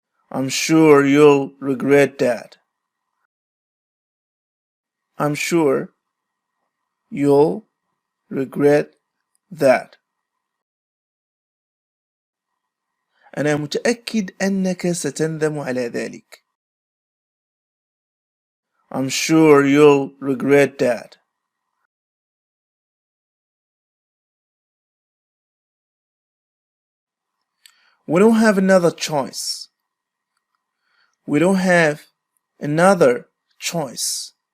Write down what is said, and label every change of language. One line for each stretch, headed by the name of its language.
English: I'm sure you'll regret that. I'm sure you'll regret that.
Arabic: أنا متأكد أنك ستندم على ذلك.
English: I'm sure you'll regret that. We don't have another choice. We don't have another choice.